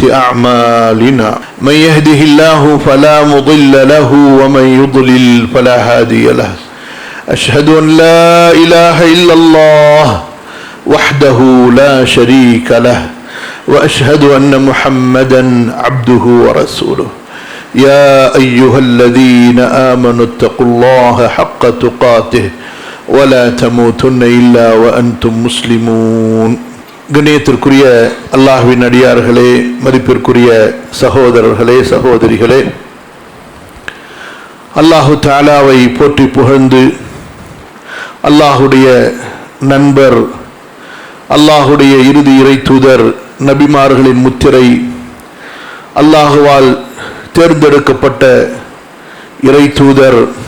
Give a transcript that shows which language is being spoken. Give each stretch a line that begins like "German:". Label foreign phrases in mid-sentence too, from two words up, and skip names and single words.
Arabic: أعمالنا من يهده الله فلا مضل له ومن يضلل فلا هادي له أشهد أن لا إله إلا الله وحده لا شريك له وأشهد أن محمدا عبده ورسوله يا أيها الذين آمنوا اتقوا الله حق تقاته ولا تموتن إلا وأنتم مسلمون.
Tamil: கண்ணியத்திற்குரிய அல்லாஹ்வின் அடியார்களே, மதிப்பிற்குரிய சகோதரர்களே, சகோதரிகளே, அல்லாஹு தஆலாவை போற்றி புகழ்ந்து அல்லாஹுடைய நண்பர், அல்லாஹுடைய இறுதி இறை தூதர், நபிமார்களின் முத்திரை, அல்லாஹுவால் தேர்ந்தெடுக்கப்பட்ட இறை தூதர்,